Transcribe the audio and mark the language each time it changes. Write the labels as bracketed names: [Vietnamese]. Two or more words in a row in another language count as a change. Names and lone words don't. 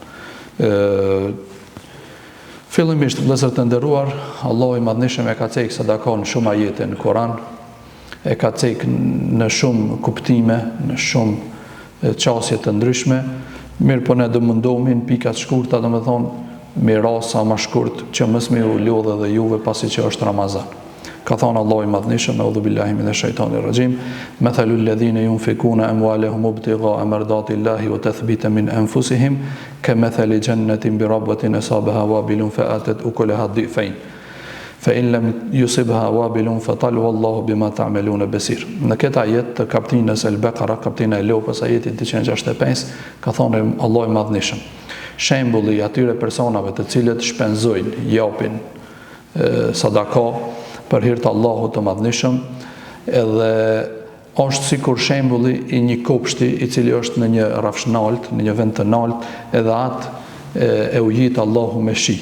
[Albanian] Fillimisht, vëllezër të nderuar, Allahu i Madhëshëm e ka cek sadaka në shumë ajete në Kur'an, e ka cek në shumë kuptime, në shumë qasje të ndryshme, mirë po ne do mundohemi në pikat shkurta, do me thonë, me rasa ma shkurt që mësmi u lodhe dhe juve pasi që është Ramazan. Ka thonë Allah i Madhëshëm, [Arabic] أعوذ بالله من الشيطان الرجيم مثل الذين ينفقون أموالهم ابتغاء مرضات الله وتثبيتا من أنفسهم كمثل جنة بربوة أصابها وابل فآتت أكلها ضعفين فإن لم يصبها وابل فطل والله بما تعملون بصير. [Albanian] Në këtë ajet të kapitullin Al-Baqara, kapitullin e Lopës, ajeti 265, ka thonë Allah i Madhëshëm, shembulli atyre personave të cilët shpenzojnë, japin sadaka për hir të Allahut të Madhëshëm, edhe është sikur shembulli i një kopshti i cili është në një rafshnalt, në një vend të nalt, edhe atë e ujit Allahu me shi.